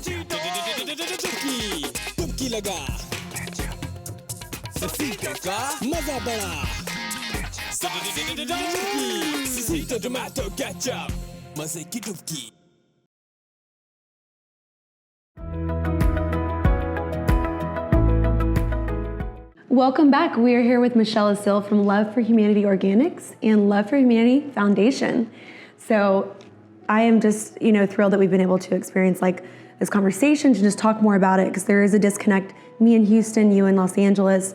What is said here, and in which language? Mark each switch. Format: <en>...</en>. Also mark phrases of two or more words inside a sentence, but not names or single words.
<hi>dubki लगा, sasito का मजा बड़ा,</hi> <en>dubki, sasito tomato ketchup,</en> <hi>मजे की dubki.</hi> <en>Welcome back. We are here with Michelle Asil from Love for Humanity Organics and Love for Humanity Foundation. So I am just, thrilled that we've been able to experience like this conversation to just talk more about it, because there is a disconnect, me in Houston, you in Los Angeles.</en>